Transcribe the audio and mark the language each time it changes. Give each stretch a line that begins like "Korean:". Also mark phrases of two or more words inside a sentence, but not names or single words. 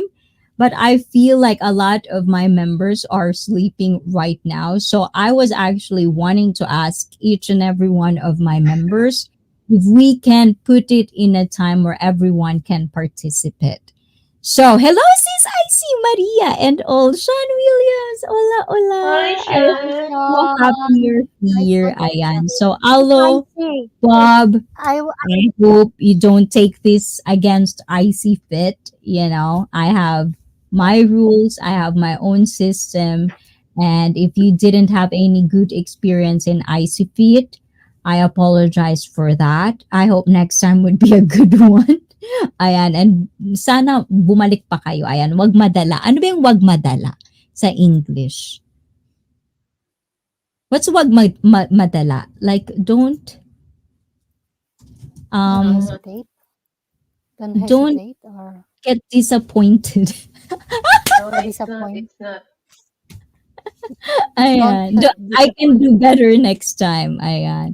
English: But I feel like a lot of my members are sleeping right now. So I was actually wanting to ask each and every one of my members if we can put it in a time where everyone can participate. So, hello, sis. I see Maria and all. Sean Williams. Hola, Hi, hola. I Hi, am Sean. so happy Sean. you're Hi, here. Sean. Ayan. So, Sis hello, Icy. Bob. I, I hope you don't take this against Icy Fit. You know, I have my rules, I have my own system. And if you didn't have any good experience in Icy Fit, I apologize for that. I hope next time would be a good one.
Filipino: Ayan, and sana bumalik pa kayo. Ayan, wag madala. Ano ba yung wag madala sa English?
English: What's
Filipino: wag madala?
English: Like, don't um Uh, hesitate. Don't don't hesitate or get disappointed. no, or it's not. disappoint. It's not. Don't Ayan. I can disappoint. do better next time. Ayan.